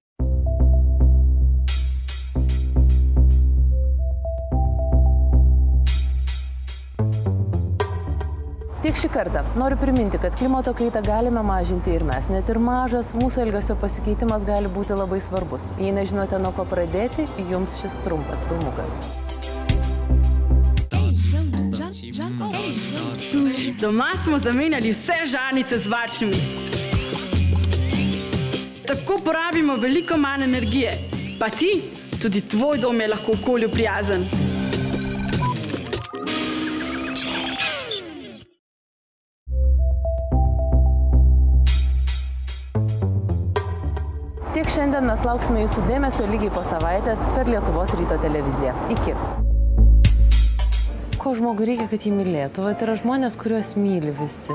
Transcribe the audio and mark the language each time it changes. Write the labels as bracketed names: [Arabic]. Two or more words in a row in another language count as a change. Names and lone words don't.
[Lithuanian] Tiek šį kartą noriu priminti, kad klimato kaitą galime mažinti ir mes. Net ir mažas mūsų elgesio pasikeitimas gali būti labai svarbus. Jei nežinote, nuo ko pradėti, jums šis trumpas filmukas. [Slovenian] Doma smo zamenjali vse žarnice z varčnimi. Tako porabimo veliko manj energije. Pa ti, tudi tvoj dom je lahko okolju prijazen. [Lithuanian] Tiek šiandien mes lauksime jūsų dėmesio lygiai po savaitės per Lietuvos ryto televiziją. Iki. Ko žmogui reikia, kad jį mylėtų? Tai yra žmonės, kuriuos myli visi.